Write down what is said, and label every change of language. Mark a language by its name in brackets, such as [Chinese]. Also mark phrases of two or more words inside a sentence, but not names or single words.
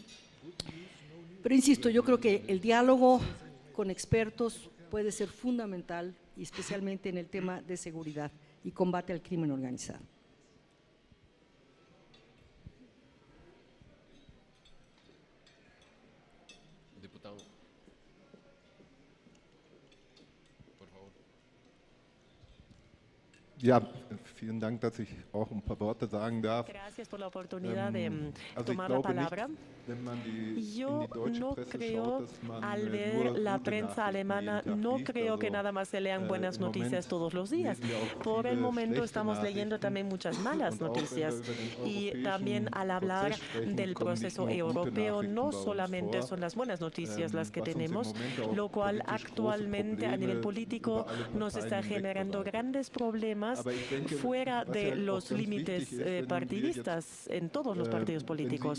[Spanish] Pero insisto, yo creo que el diálogo con expertos puede ser fundamental, y especialmente en el tema de seguridad y combate al crimen organizado. Diputado, por favor. [German] Ja, vielen Dank, dass ich auch ein paar Worte sagen darf. [Spanish] Gracias por la oportunidad de tomar la palabra. Yo no creo, al ver la prensa alemana, no creo que nada más se lean buenas noticias todos los días. Por el momento estamos leyendo también muchas malas noticias, y también al hablar del proceso europeo no solamente son las buenas noticias las que tenemos, lo cual actualmente a nivel político nos está generando grandes problemas temas fuera de los límites partidistas en todos los partidos políticos.